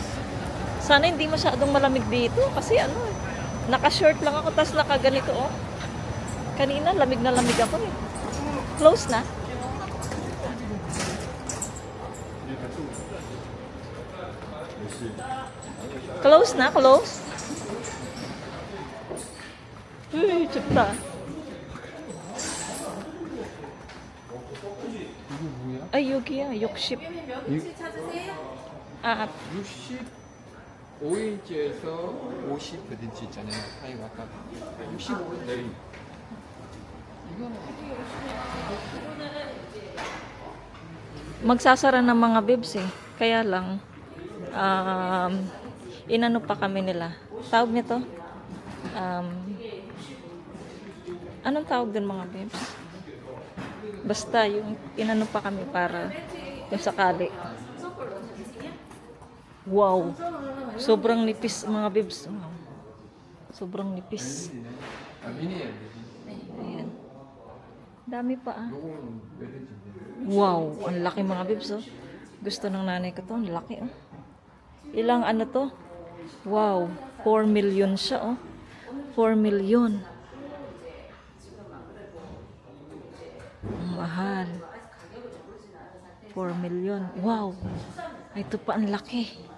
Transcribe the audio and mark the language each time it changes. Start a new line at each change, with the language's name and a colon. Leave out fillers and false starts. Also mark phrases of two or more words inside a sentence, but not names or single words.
Filipino: Sana hindi masyadong malamig dito. Kasi naka-short lang ako, tas naka-ganito Kanina, lamig na lamig ako eh. Close na. Close na, close. Uy,
Korean: 춥다. 이게 뭐야? 여기야, 60. 65인치에서 50 몇 인치 있잖아요. 타이가 아까 65인치. 이거는
Filipino: Magsasara ng mga bibs eh. Kaya lang, inano pa kami nila. Tawag nito? Anong tawag din mga bibs? Basta yung inano pa kami para yung sakali. Wow! Sobrang nipis mga bibs. Wow. Sobrang nipis.
Korean: 미니예요.
Filipino: Ayan. Dami pa
Korean: 요거는 몇 인치인데?
Filipino: Wow, ang laki mga bibs Gusto ng nanay ko to, ang laki Ilang to? Wow, 4 million siya 4 million. Ang mahal. 4 million. Wow. Ito pa ang laki.